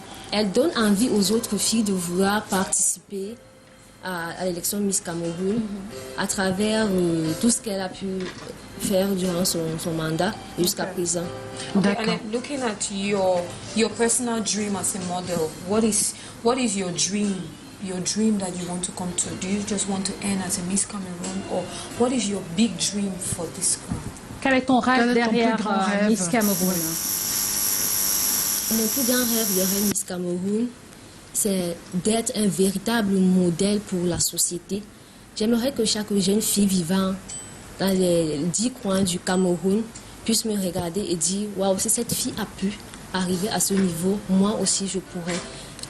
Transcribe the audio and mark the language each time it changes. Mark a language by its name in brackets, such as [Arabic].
[French] Elle donne envie aux autres filles de vouloir participer à l'élection Miss Cameroun à travers tout ce qu'elle a pu faire durant son mandat jusqu'à présent. [English] Okay, and looking at your personal dream as a model, what is your dream? Your dream that you want to come to? Do you just want to end as a Miss Cameroun, or what is your big dream for this crown? [French] Quel est ton rêve derrière plus grand rêve? Miss Cameroun? Mon plus grand rêve derrière Miss Cameroun, c'est d'être un véritable modèle pour la société. J'aimerais que chaque jeune fille vivant dans les 10 coins du Cameroun puisse me regarder et dire « Waouh, si cette fille a pu arriver à ce niveau, moi aussi je pourrais ».